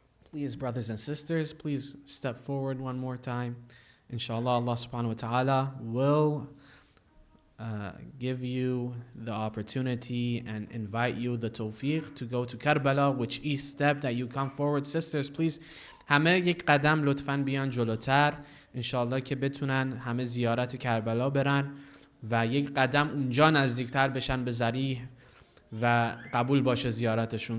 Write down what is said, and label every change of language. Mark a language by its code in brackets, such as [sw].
[en] Please, brothers and sisters, please step forward one more time. Inshallah, Allah subhanahu wa ta'ala will give you the opportunity and invite you the tawfiq to go to Karbala, which each step that you come forward. Sisters, please, [fa] همه یک قدم لطفاً بیان جلوتر. انشالله که بتونن همه زیارت کربلا برن و یک قدم اونجا نزدیکتر بشن به ذریح و قبول باشه زیارتشون.